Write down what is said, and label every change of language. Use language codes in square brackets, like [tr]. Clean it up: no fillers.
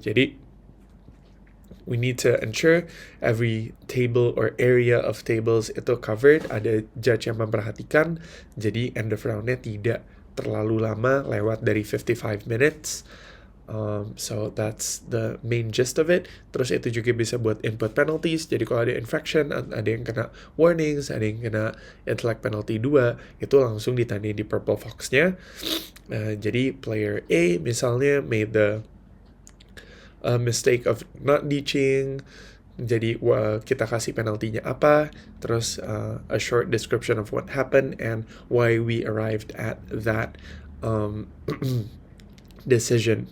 [en] Jadi we need to ensure every table or area of tables [id] itu [en] covered, [id] ada judge yang memperhatikan, jadi [en] end of round-nya [id] tidak terlalu lama, lewat dari [en] 55 minutes. So that's the main gist of it. [id] Terus itu juga bisa buat input penalties, jadi kalau ada infraction, ada yang kena warnings, ada yang kena intellect penalty 2, itu langsung ditandai di Purple Fox-nya. Jadi player A misalnya [en] made the mistake of not ditching, [id] jadi kita kasih penaltinya apa, terus [en] a short description of what happened and why we arrived at that decision.